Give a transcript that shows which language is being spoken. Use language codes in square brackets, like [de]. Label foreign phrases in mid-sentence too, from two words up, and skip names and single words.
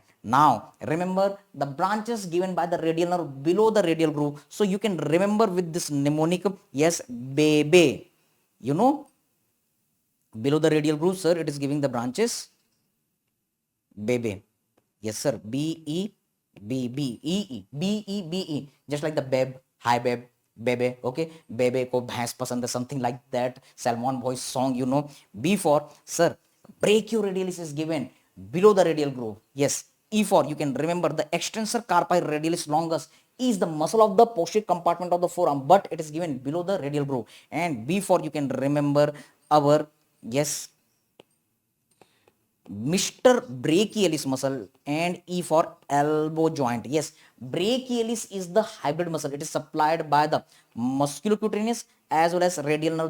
[en] Now remember the branches given by the radial nerve below the radial groove. So you can remember with this mnemonic, yes, baby. You know, below the radial groove, sir, it is giving the branches baby. Yes, sir. B E B B E E B E B E. Just like the beb, hi beb, bebe. [hi] Okay, बेबे को भैंस पसंद है, [en] something like that. Salmon voice song, you know. B for, sir, brachioradialis is given below the radial groove. Yes. E for, you can remember the extensor carpi radialis longus is the muscle of the posterior compartment of the forearm, but it is given below the radial groove. And B for, you can remember our, yes, Mr. Brachialis muscle. And E for elbow joint. Yes, brachialis is the hybrid muscle. It is supplied by the musculocutaneous as well as radial nerve.